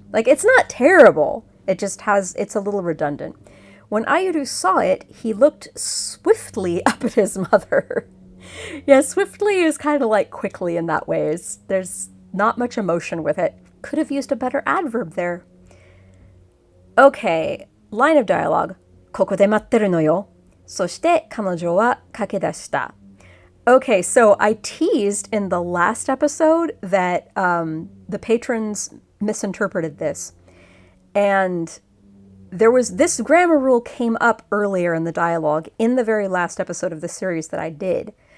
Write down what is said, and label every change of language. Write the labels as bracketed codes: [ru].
[en] Like, it's not terrible. It's a little redundant. When Ayuru saw it, he looked swiftly up at his mother. Yeah, swiftly is kind of like quickly in that way. There's not much emotion with it. Could have used a better adverb there. Okay, line of dialogue. [ja] ここで待ってるのよ。そして彼女は駆け出した. [en] Okay, so I teased in the last episode that the patrons misinterpreted this. And this grammar rule came up earlier in the dialogue in the very last episode of the series that I did.